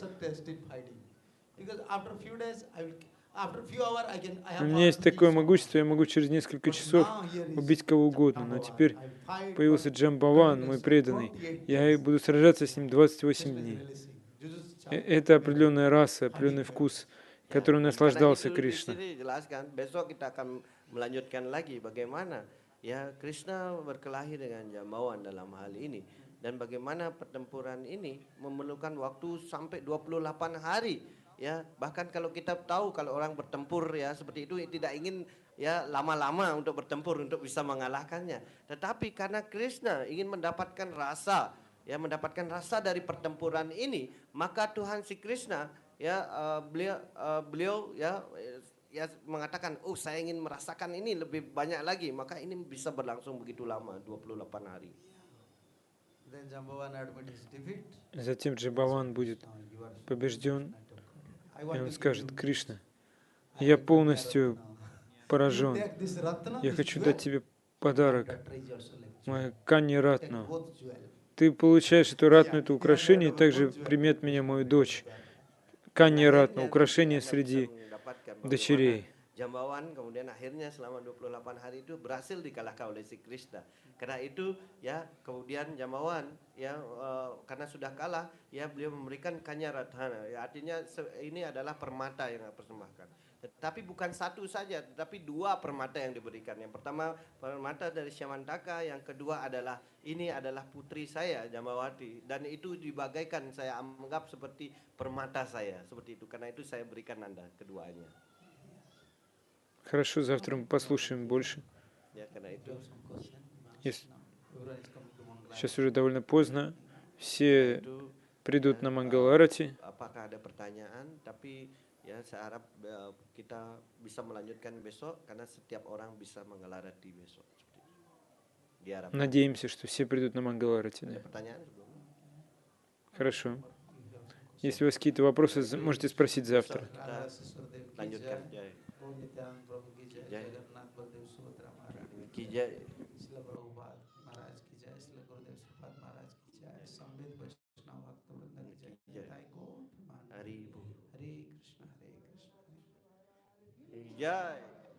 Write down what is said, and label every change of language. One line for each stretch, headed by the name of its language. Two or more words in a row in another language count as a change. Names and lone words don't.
Russian: У меня есть такое могущество, я могу через несколько часов убить кого угодно, но теперь появился Джамбаван, мой преданный, я буду сражаться с ним 28 дней. Это определенная раса, определенный вкус, которым наслаждался Кришна.
Indonesian: Besok kita akan melanjutkan lagi bagaimana ya Krishna berkelahi dengan Jambawan dalam hal ini dan bagaimana pertempuran ini memerlukan waktu sampai 28 hari. Ya, bahkan kalau kita tahu kalau orang bertempur ya seperti itu tidak ingin ya lama-lama untuk bertempur untuk bisa mengalahkannya. Tetapi karena Krishna ingin mendapatkan rasa dari pertempuran ini, maka Tuhan si Krishna ya beliau ya mengatakan, "Oh, saya ingin merasakan ini lebih banyak lagi." Maka ini bisa berlangsung begitu lama, 28 hari.
Russian: Затем Джамбаван будет побежден. И он скажет: Кришна, я полностью поражен. Я хочу дать тебе подарок, мою Канни Ратну. Ты получаешь эту ратну, это украшение, и также прими от меня мою дочь. Канни Ратну, украшение среди дочерей.
Indonesian: Jambawan kemudian akhirnya selama 28 hari itu berhasil dikalahkan oleh si Krishna. Karena itu ya kemudian Jambawan ya karena sudah kalah ya beliau memberikan Kanyaratana. Ya, artinya ini adalah permata yang dipersembahkan. Tetapi bukan satu saja, tetapi dua permata yang diberikan. Yang pertama permata dari Syamantaka, yang kedua adalah ini adalah putri saya Jambawati dan itu dibagaikan saya anggap seperti permata saya seperti itu. Karena itu saya berikan Anda keduanya.
Russian: Хорошо, завтра мы послушаем больше. Сейчас уже довольно поздно. Все придут на Мангаларати.
Indonesian: Apakah ada pertanyaan? Tapi ya saya harap kita bisa melanjutkan besok karena setiap orang bisa menggelarati besok.
Russian: Надеемся, что все придут на Мангаларати.
Indonesian: Pertanyaan sebelumnya?
Russian: Хорошо. Если у вас какие-то вопросы, можете sпросить завтра.
Hindi: राधा शिशुर देव की
Indonesian: Lanjutkan
Hindi: जय Jai. गौर नित्यानंद प्रभु की जय जय। जगन्नाथ बलदेव सुभद्रा महारानी की जय. श्रील प्रभुपाद महाराज की जय श्रील गुरुदेव श्रीपाद महाराज की जय संबित वैष्णव भक्त वृंद की जय जय। निताई गौर प्रेमानंद। हरि बो. हरे कृष्ण हरे कृष्ण हरे Jai.